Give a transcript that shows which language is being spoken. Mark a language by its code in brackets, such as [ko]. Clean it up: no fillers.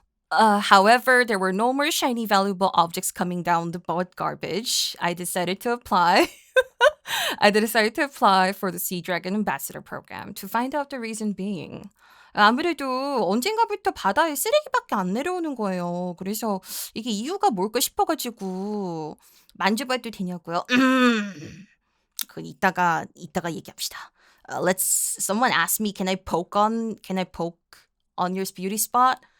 [en] However, there were no more shiny valuable objects coming down the but garbage. I decided to apply. I decided to apply for the Sea Dragon Ambassador program to find out the reason being. [ko] 아무래도 언젠가부터 바다에 쓰레기밖에 안 내려오는 거예요. 그래서 이게 이유가 뭘까 싶어가지고 만져봐도 되냐고요? 그 이따가 얘기합시다. [en] Someone asked me, can I poke on your beauty spot?